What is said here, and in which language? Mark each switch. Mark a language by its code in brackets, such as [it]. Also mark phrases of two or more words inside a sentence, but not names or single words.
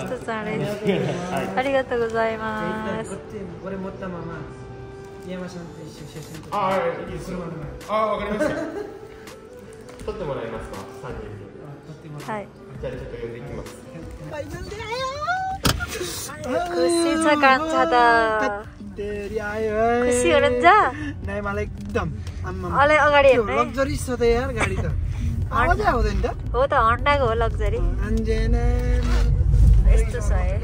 [ja] 2 つあれです。ありがとうございます。これ持ったまま山さんと一緒に写真撮って。ああ、いいです。ああ、わかりました。撮ってもらえますか、3人。はい。じゃあちょっと呼んでいきます。 [ne] खुसी छ कान्छा खुसी हुनुहुन्छ नहीं मलाई एकदम अलि अगाडि हेर्नु लग्जरी छ त यार गाडी त आवाजै आउँदैन त हो त हन्डाको हो लग्जरी अन्जेना यस्तो छ है